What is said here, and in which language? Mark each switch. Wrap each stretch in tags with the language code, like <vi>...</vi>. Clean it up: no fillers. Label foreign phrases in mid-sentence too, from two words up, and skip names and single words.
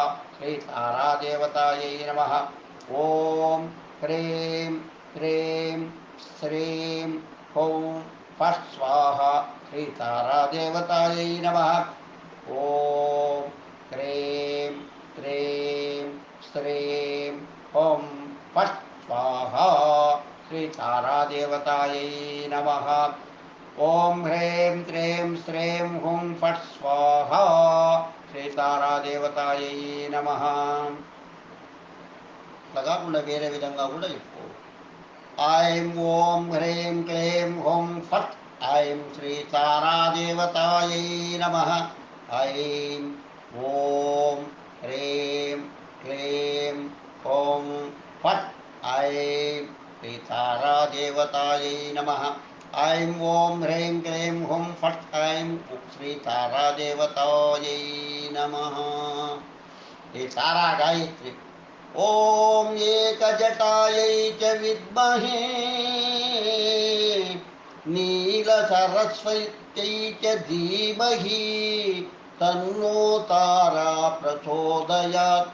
<sa>శ్రీ తారాదేవతాయై నమః. ఓం హ్రీం త్రీం శ్రీం హుం ఫట్ స్వాహా. శ్రీ తారాదేవతాయై నమః. ఓం హ్రీం త్రీం శ్రీం హుం ఫట్ స్వాహా. శ్రీ తారాదేవతాయై నమః. ओम ह्रीं श्रीं श्रीं हुं फट् स्वाहा శ్రీతారాదేవతాయై నమః.</sa> <te>కాకుండా వేరే విధంగా కూడా చెప్పుకో.</te> <sa>ఐం ఓం హ్రీం క్లీం హుం ఫట్ ఐం శ్రీతారాదేవతాయై నమః. ఐం ఓం హ్రీం క్లీం హుం ఫట్ ఐం శ్రీతారాదేవతాయై నమః. ఐం ఓం హ్రీం క్లీం హుం ఫట్ ఐం శ్రీతారాదేవతాయై నమః.</sa> <hi>ये सारा गायत्री.</hi> <sa>ओम एकजटायै च विद्महे नीलसरस्वत्यै च धीमहि तन्नो तारा प्रचोदयात्.</sa>